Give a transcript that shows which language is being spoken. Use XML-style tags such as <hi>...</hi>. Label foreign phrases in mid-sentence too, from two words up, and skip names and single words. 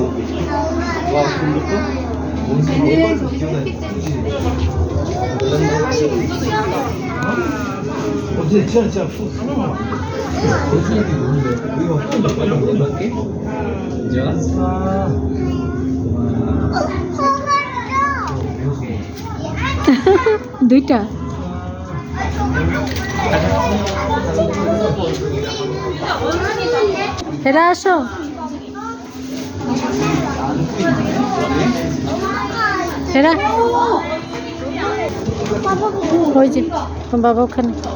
<ko>와, 그럼 원숭이 얼마나 귀여워. 진짜 하나만. 원숭이한테 노는데 우리가 좀 더 빨리 몇 개? 이제 왔어.</ko> <bn>দুইটা এরা আসো এরা ওই যে তোমার বাবা ওখানে</bn>